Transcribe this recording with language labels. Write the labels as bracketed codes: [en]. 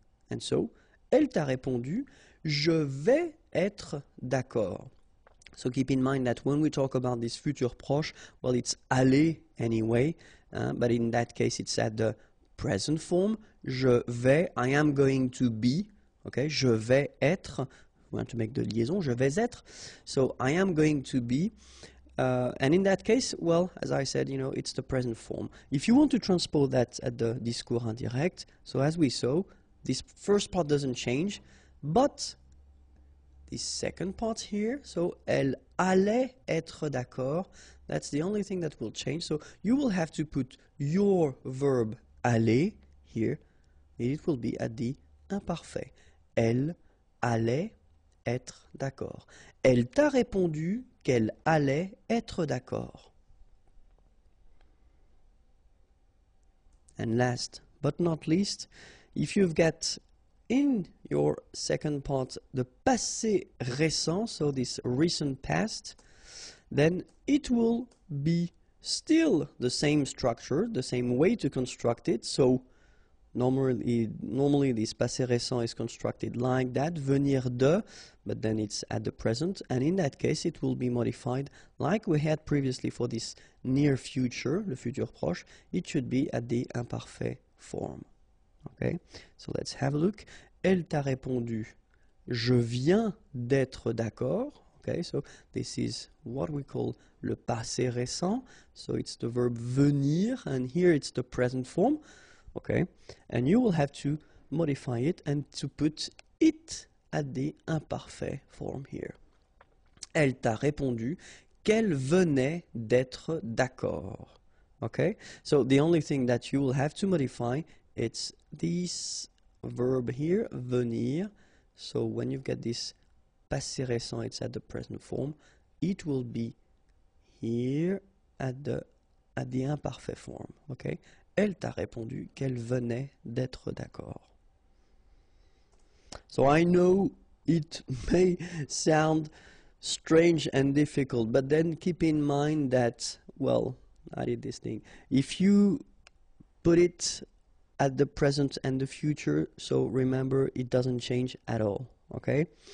[en] And so, [fr] elle t'a répondu, je vais être d'accord. [en] So keep in mind that when we talk about this futur proche, well, it's aller anyway, but in that case it's at the present form. Je vais, I am going to be, okay, [fr] je vais être, [en] we want to make the liaison, je vais être, so I am going to be, and in that case, well, as I said, you know, it's the present form. If you want to transpose that at the discours indirect, so as we saw, this first part doesn't change, but this second part here, so [fr] elle allait être d'accord, [en] that's the only thing that will change. So you will have to put your verb aller here, and it will be at the imparfait. [fr] Elle allait être d'accord. Elle t'a répondu qu'elle allait être d'accord. [en] And last but not least, if you've got in your second part the passé récent, so this recent past, then it will be still the same structure, the same way to construct it. So normally this passé récent is constructed like that, venir de, but then it's at the present, and in that case it will be modified like we had previously for this near future, le futur proche. It should be at the imparfait form. Okay, so let's have a look. [fr] Elle t'a répondu, je viens d'être d'accord. [en] Okay, so this is what we call le passé récent. So it's the verb venir, and here it's the present form. Okay, and you will have to modify it and to put it at the imparfait form here. [fr] Elle t'a répondu qu'elle venait d'être d'accord. [en] Okay, so the only thing that you will have to modify, it's this verb here, venir. So when you get this passé récent, it's at the present form. It will be here at the imparfait form. [fr] Okay, elle t'a répondu qu'elle venait d'être d'accord. [en] So I know it may sound strange and difficult, but then keep in mind that, well, I did this thing. If you put it at the present and the future, so remember it doesn't change at all, okay?